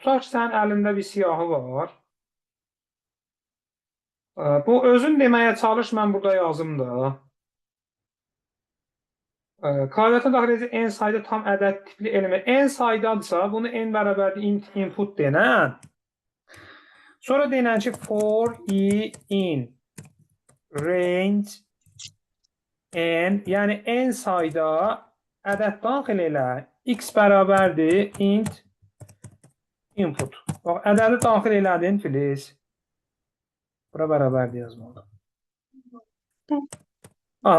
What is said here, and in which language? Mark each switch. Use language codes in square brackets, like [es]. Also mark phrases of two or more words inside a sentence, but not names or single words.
[az] Tutaq ki, sənin əlində bir siyahı var. Bu özün deməyə çalış, mən burada yazım da. Kvadratın daxil edici n sayda tam ədəd tipli element. N saydadırsa, bunu n bərabərli input denən. Sonra denən ki, [en] for i in range n, [az] yəni n sayda ədəd daxil elə. X bərabərdir [en] int input. [az] Bax, ədədi daxil elədin, Filiz. Bura bərabərdir yazmalı. Aha.